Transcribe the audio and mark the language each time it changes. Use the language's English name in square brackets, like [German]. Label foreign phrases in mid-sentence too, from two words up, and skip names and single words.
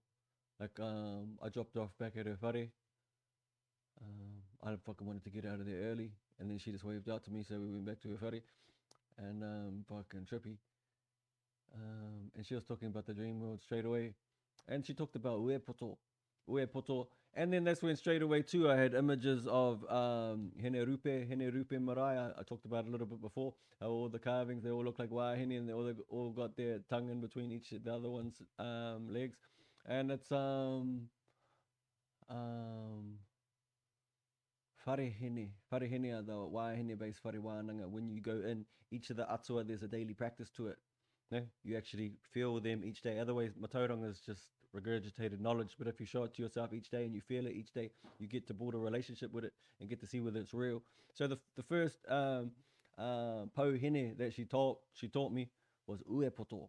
[English] Like, I dropped off back at her whare. I fucking wanted to get out of there early. And then she just waved out to me, so we went back to her whare. And fucking trippy. And she was talking about the dream world straight away. And she talked about uepoto. Uepoto. And then that's when straight away too I had images of hene rupe marae. I talked about it a little bit before. How all the carvings, they all look like wahine, and they all got their tongue in between each of the other one's legs. And it's wharehene. Wharehene are the wahine based [Māori] whare wānanga. [English] When you go in, each of the atua, there's a daily practice to it. No, you actually feel them each day. Otherwise, matauranga is just regurgitated knowledge. But if you show it to yourself each day and you feel it each day, you get to build a relationship with it and get to see whether it's real. So the first pauhine that she taught me was uepoto.